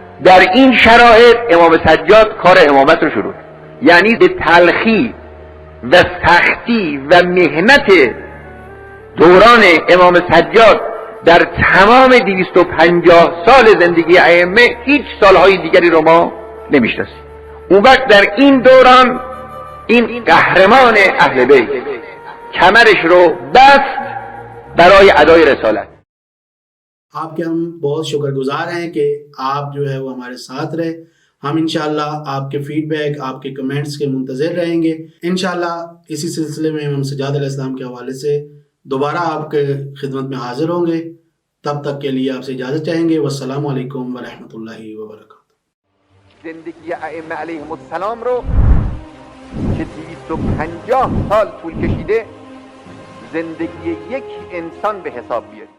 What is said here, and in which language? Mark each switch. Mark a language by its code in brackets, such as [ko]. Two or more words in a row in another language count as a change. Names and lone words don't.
[fa] در این شرایط امام سجاد کار امامت رو شروع، یعنی به تلخی و سختی و مهنت دوران امام سجاد در تمام 250 سال زندگی ائمه هیچ سالهای دیگری رو ما نمیشناسیم. اون وقت در این دوران این قهرمان اهل بیت کمرش رو بست برای ادای رسالت. [ur] آپ کے ہم بہت شکر گزار ہیں کہ آپ جو ہے وہ ہمارے ساتھ رہے۔ ہم انشاءاللہ آپ کے فیڈ بیک، آپ کے کمنٹس کے منتظر رہیں گے۔ انشاءاللہ اسی سلسلے میں امام سجاد [ar] علیہ السلام [ur] کے حوالے سے دوبارہ آپ کے خدمت میں حاضر ہوں گے۔ تب تک کے لیے آپ سے اجازت چاہیں گے۔ [ar] والسلام علیکم ورحمۃ اللہ وبرکاتہ۔ [fa] زندگی ائمه [ar] علیهم السلام [fa] رو که 250 سال طول کشیده زندگی یک انسان به حساب بیارید.